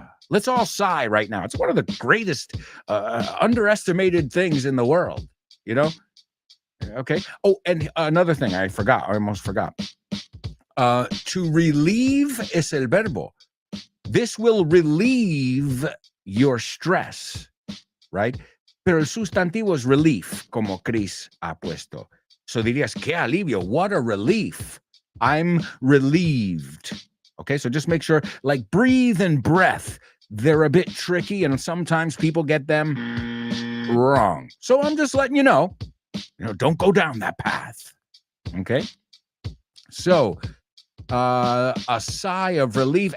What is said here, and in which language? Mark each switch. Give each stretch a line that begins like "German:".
English: Let's all sigh right now. It's one of the greatest underestimated things in the world, you know? Okay. Oh, and another thing I almost forgot. To relieve
Spanish: es el verbo.
English: This will relieve your stress, right?
Spanish: Pero el sustantivo es relief, como Chris ha puesto.
English: So
Spanish: dirías, qué alivio,
English: what a relief. I'm relieved. Okay, so just make sure, like breathe and breath, they're a bit tricky and sometimes people get them wrong. So I'm just letting you know, don't go down that path. Okay? So, a sigh of relief.